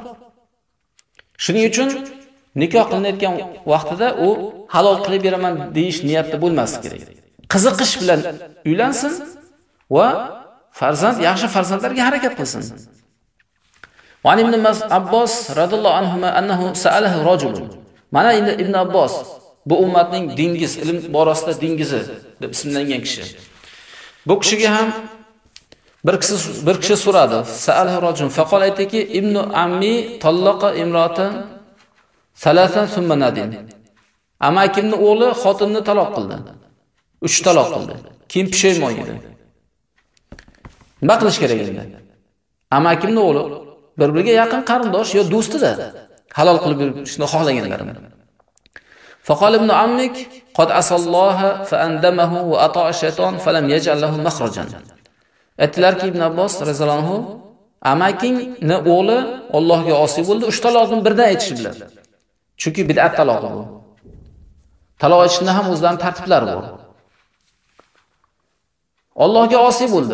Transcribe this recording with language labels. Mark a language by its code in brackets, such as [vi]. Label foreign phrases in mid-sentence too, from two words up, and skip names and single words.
[uz] Shuning uchun nikoh qilinayotgan vaqtida u halol qilib beraman deyish niyatda bo'lmasi kerak. Qiziqish bilan uylansin va yaxshi farzandlarga harakat qilsin. [ar] وابن عباس رضي الله عنه أنه سأله رجل. [uz] Mana endi Ibn Abbos bu ummatning dengiz, ilm borasida dengizi deb ismlangan kishi. Bu kishiga ham bir kishi so'radi. [ar] سأله رجل فقال aytdiki, ابن عمي طلق امرأة ثلاثا ثم ندم. [uz] Amakimning o'g'li xotinni taloq qildi. 3 taloq qildi. Keyin pushaymon edi. Nima qilish kerak endi? Amakimning o'g'li bir-biriga yaqin qarindosh yo do'stida halol qilib berishni xohlaganlarini. [ar] فقال ابن عمك قد عصى الله فأندمه وأطاع الشيطان فلم يجعل له مخرجا. [uz] Aytdilarki Ibn Abbos [ar] رضي الله عنه, [uz] amakingni o'g'li Allohga osiy bo'ldi, 3 taloqni birdan aytishi bilan. Chunki bid'at taloqi bu. Taloq aytishning ham o'zlarining tartiblari bor. Allohga osiy bo'ldi.